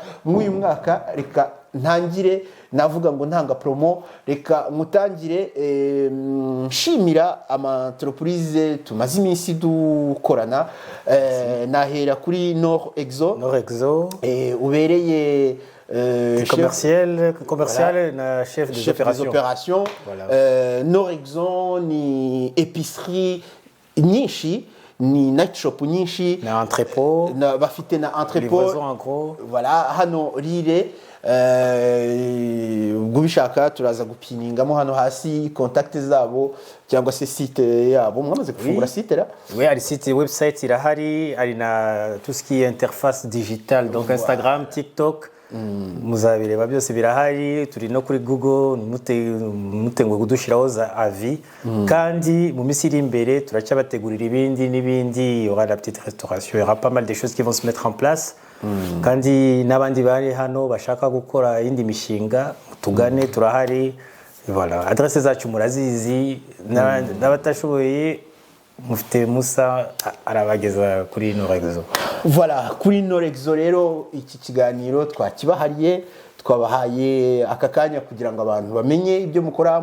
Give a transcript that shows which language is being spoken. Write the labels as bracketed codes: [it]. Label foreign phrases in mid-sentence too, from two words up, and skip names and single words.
[rw] Mw'uyu mwaka reka ntangire navuga ngo ntanga promo, reka mutangire nshimira ama-entreprise tumaze iminsi dukorana. Nahera kuri Nord Exo ubereye [fr] commercial na chef des opérations. [rw] Voilà. Nord Exo ni épicerie nyinshi, ni [en] night shop [rw] nyinshi, na entrepôt, bafite na entrepôt, [fr] livraison en gros. [rw] Voilà, hano Rire. Ubwo bishaka turaza gupiningamo hano hasi contact zabo cyangwa se site yabo. Mwamaze gufungura site là? Oui, ari site, website irahari, ari na [fr] tout ce qui est interface digitale, [rw] donc Instagram, TikTok, muzabireba byose birahari. Turi no kuri Google, mutengo kudushiraho za avis, kandi mu minsi iri imbere turacyabategurira ibindi n'ibindi. [fr] Il y aura la petite restauration, il y aura pas mal de choses qui vont se mettre en place. [rw] Kandi n'abandi bari hano bashaka gukora indi mishinga tugane, turahari. Voilà, adresse zacu murazizi, n'abatashoboye mufite Musa arabageza kuri Nord Exo. Voilà, kuri Nord Exo rero iki kiganiro twakibahariye, twabahaye aka kanya kugira ngo abantu bamenye ibyo mukora.